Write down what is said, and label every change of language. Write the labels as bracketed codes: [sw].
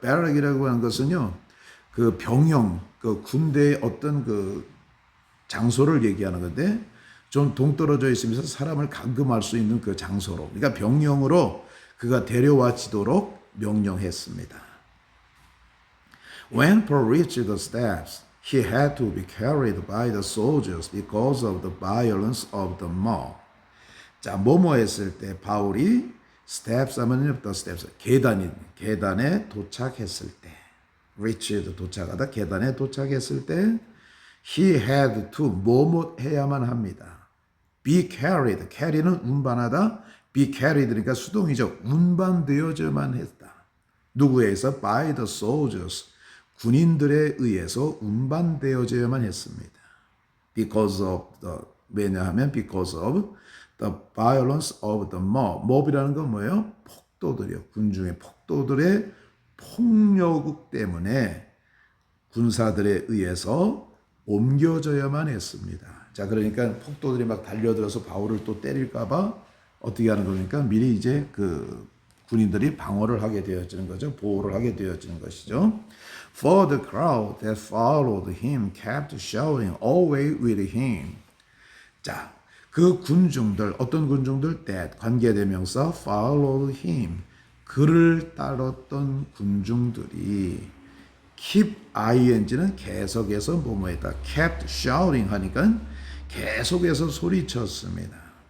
[ko] barrack이라고 하는 것은요, 그 병영, 그 군대의 어떤 그 장소를 얘기하는 건데, 좀 동떨어져 있으면서 사람을 감금할 수 있는 그 장소로, 그러니까 병영으로 그가 데려와지도록 명령했습니다. [en] When Paul reached the steps, he had to be carried by the soldiers because of the violence of the mob. [ko] 자, 뭐뭐 했을 때 바울이 steps 하면요, the steps, 계단에 도착했을 때, reached 도착하다, 계단에 도착했을 때, [en] he had to [ko] 뭐뭐 해야만 합니다. [en] be carried, [ko] carry는 운반하다, be carried 그러니까 수동이죠. 운반되어져만 했다. 누구에 의해서? [en] by the soldiers, [ko] 군인들에 의해서 운반되어져야만 했습니다. [en] because of the, [ko] 왜냐하면 [en] because of the violence of the mob. [ko] mob이라는 건 뭐예요? 폭도들이요. 군중의 폭도들의 폭력 때문에 군사들에 의해서 옮겨져야만 했습니다. 자, 그러니까 폭도들이 막 달려들어서 바울을 또 때릴까봐 어떻게 하는 겁니까? 미리 이제 그 군인들이 방어를 하게 되어지는 거죠. 보호를 하게 되어지는 것이죠. [en] For the crowd that followed him kept shouting away with him. [ko] 자, 그 군중들, 어떤 군중들? that 관계대명사 [en] followed him, [ko] 그를 따랐던 군중들이 [en] keep ing [ko] 는 계속해서 뭐뭐했다. [en] kept shouting [ko] 하니까 계속해서 소리쳤습니다.